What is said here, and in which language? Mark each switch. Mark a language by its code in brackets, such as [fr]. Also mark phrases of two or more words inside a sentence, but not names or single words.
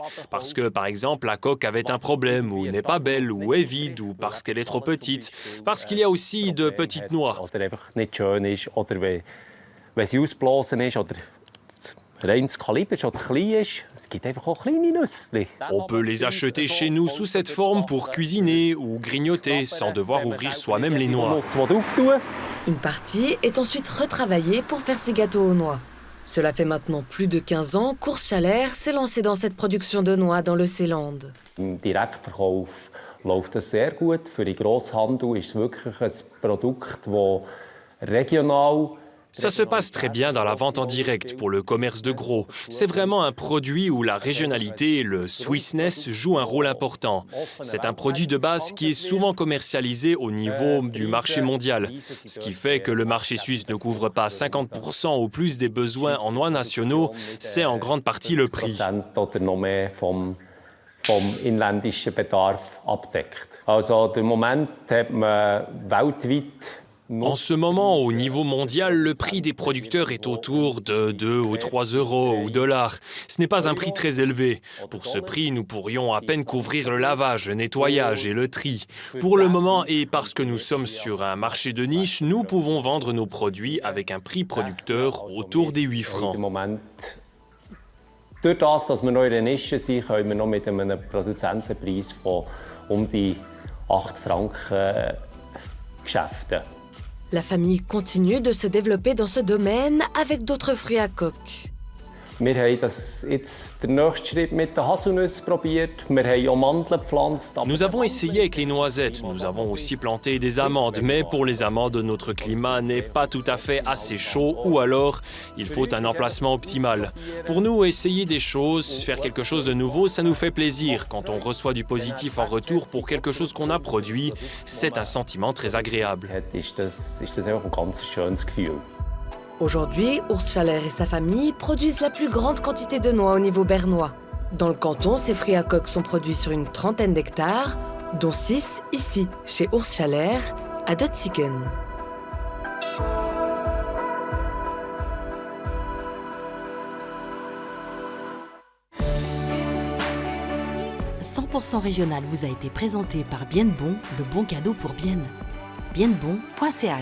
[fr] Parce que, par exemple, la coque avait un problème, ou n'est pas belle, ou est vide, ou parce qu'elle est trop petite. Parce qu'il y a aussi de petites noix. [de] Oder einfach nicht schön ist, oder wenn sie ausblasen ist, oder rein das Kaliber schon zu klein ist. Es gibt einfach auch kleine Nüsse. [fr] On peut les acheter chez nous sous cette forme pour cuisiner ou grignoter sans devoir ouvrir soi-même les noix. Une partie est ensuite retravaillée pour faire ses gâteaux aux noix. Cela fait maintenant plus de 15 ans qu'Urs Schaller s'est lancé dans cette production de noix dans le Seeland. [de] Im Direktverkauf läuft das sehr gut. Für den Grosshandel ist es wirklich ein Produkt, das regional. [fr] Ça se passe très bien dans la vente en direct pour le commerce de gros. C'est vraiment un produit où la régionalité, le Swissness, joue un rôle important. C'est un produit de base qui est souvent commercialisé au niveau du marché mondial, ce qui fait que le marché suisse ne couvre pas 50% ou plus des besoins en noix nationaux, c'est en grande partie le prix. [de] Oder noch mehr vom inländischen Bedarf abdeckt. Also im Moment hat man weltweit. [fr] En ce moment, au niveau mondial, le prix des producteurs est autour de 2 ou 3 euros ou dollars. Ce n'est pas un prix très élevé. Pour ce prix, nous pourrions à peine couvrir le lavage, le nettoyage et le tri. Pour le moment, et parce que nous sommes sur un marché de niche, nous pouvons vendre nos produits avec un prix producteur autour des 8 francs. [de] Durch das, dass wir noch in der Nische sind, können wir noch mit einem Produzentenpreis von die 8 Franken geschäften. [fr] La famille continue de se développer dans ce domaine avec d'autres fruits à coque. [de] Wir haben jetzt den nächsten Schritt mit den Haselnüssen probiert. Wir haben auch Mandeln gepflanzt. [fr] Nous avons essayé avec les noisettes. Nous avons aussi planté des amandes. Mais pour les amandes, notre climat n'est pas tout à fait assez chaud ou alors il faut un emplacement optimal. Pour nous, essayer des choses, faire quelque chose de nouveau, ça nous fait plaisir. Quand on reçoit du positif en retour pour quelque chose qu'on a produit, c'est un sentiment très agréable. [de] Ist das einfach ein ganz schönes Gefühl. [fr] Aujourd'hui, Urs Schaller et sa famille produisent la plus grande quantité de noix au niveau bernois. Dans le canton, ces fruits à coque sont produits sur une trentaine d'hectares, dont 6 ici, chez Urs Schaller, à Dotzigen. « 100% régional » vous a été présenté par Bien Bon, le bon cadeau pour Bien.